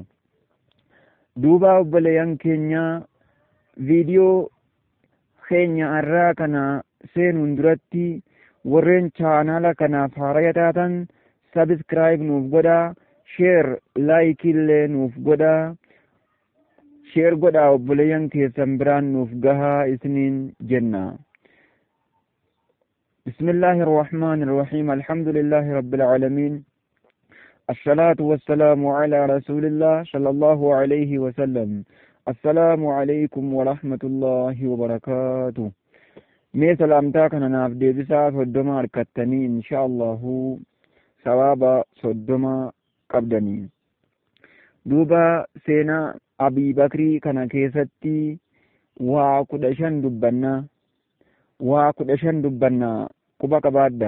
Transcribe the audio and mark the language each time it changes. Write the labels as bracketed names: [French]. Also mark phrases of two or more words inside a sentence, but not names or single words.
[Oromo] Duuba obboleeyyan keenya viidiyoo keenya irraa kana seenuun duratti warreen chaanaala kanaaf haaraya taatan sabiskiraayib nuuf godhaa, [English] sheer laayikii [Oromo] illee nuuf godhaa. sheer godhaa obboleeyyan keessan biraan nuuf gahaa isiniin jenna. [Arabic] بسم الله الرحمن الرحيم. الحمد لله رب العالمين. الصلاة والسلام على رسول الله صلى الله عليه وسلم. السلام عليكم ورحمة الله وبركاته. [Oromo] Mee salaamtaa kana naaf deebisaa 30 harkattanii [Arabic] إن شاء الله [Oromo] sawaaba 30 qabdanii. Duuba seenaa Abii Bakrii kana keessatti waa 15 dubbanna quba qabaadha.